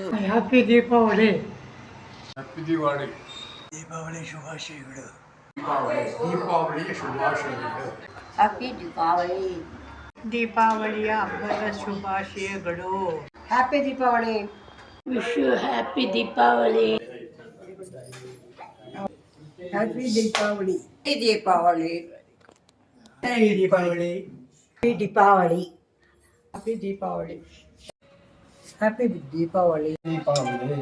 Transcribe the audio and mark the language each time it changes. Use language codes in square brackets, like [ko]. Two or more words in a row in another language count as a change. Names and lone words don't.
[en] Happy Deepavali. Happy Diwali. [kn] ದೀಪಾವಳಿ ಶುಭಾಶಯಗಳು. ದೀಪಾವಳಿಯ ಶುಭಾಶಯಗಳು. [en] Happy Deepavali. [kn] ದೀಪಾವಳಿಯ ಹಬ್ಬದ ಶುಭಾಶಯಗಳು. [en] Happy Deepavali. Wish you happy Deepavali. Happy Deepavali. ದೀಪಾವಳಿ. Happy Deepavali. Happy Deepavali. Happy Deepavali. Happy Deepavali. ದೀಪಾವಳಿ.